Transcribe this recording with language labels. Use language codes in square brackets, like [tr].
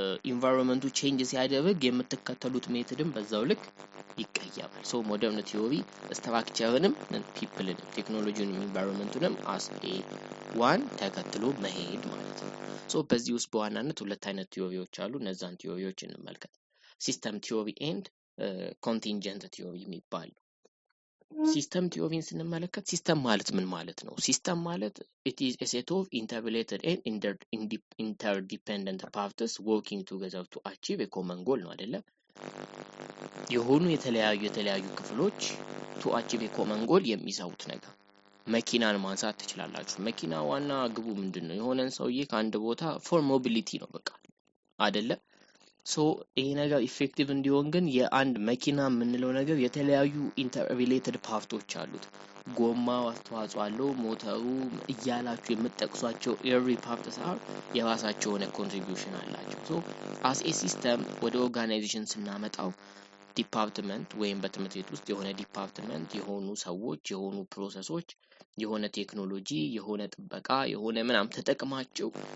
[am] ኢንቫይሮንመንቱ ቼንጅ ሲያደርግ የምትከተሉት ሜተድን በዛው ልክ ይቀየራል። so ሞደርን ቲዮሪ ስትራክቸርንም ፒፕልን ቴክኖሎጂውን ኢንቫይሮንመንቱንም as a one ተከትሎ መሄድ ማለት ነው። so በዚህ ውስጥ በዋናነት ሁለት አይነት ቲዮሪዎች አሉ። እነዛን ቲዮሪዎች እንመልከት። ሲስተም ቲዮሪ ኤንድ ኮንቲንጀንት ቲዮሪ የሚባል። ሲስተም ቲዮሪን ስንመለከት ሲስተም ማለት ምን ማለት ነው? ሲስተም ማለት [en] it is a set of interrelated and interdependent parts working together to achieve a common goal [am] ነው አይደለ? የሆኑ የተለያዩ ክፍሎች [en] to achieve a common goal [am] የሚሰሩት ነገር። መኪናን ማንሳት ትችላላችሁ። መኪና ዋና ግቡ ምንድነው? የሆነን ሰውዬ ከአንድ ቦታ for mobility ነው በቃ አይደለ? so ይሄ ነገር ኢፌክቲቭ እንዲሆን ግን የአንድ መኪና የምንለው ነገር የተለያዩ ኢንተርሪሌትድ ፓርቶች አሉት። ጎማው አስተዋጽኦ አለው፣ ሞተሩ እያላችሁ የምትጠቅሷቸው ኤቭሪ ፓርትስ አር የራሳቸው የሆነ ኮንትሪቢዩሽን አላቸው። so [en] as a system [am] ወደ ኦርጋናይዜሽን ስናመጣው ዲፓርትመንት ወይም በትምህርት ቤት ውስጥ የሆነ ዲፓርትመንት የሆኑ ሰዎች የሆኑ ፕሮሰሶች የሆነ ቴክኖሎጂ የሆነ ጥበቃ የሆነ ምናም ተጠቅማቸው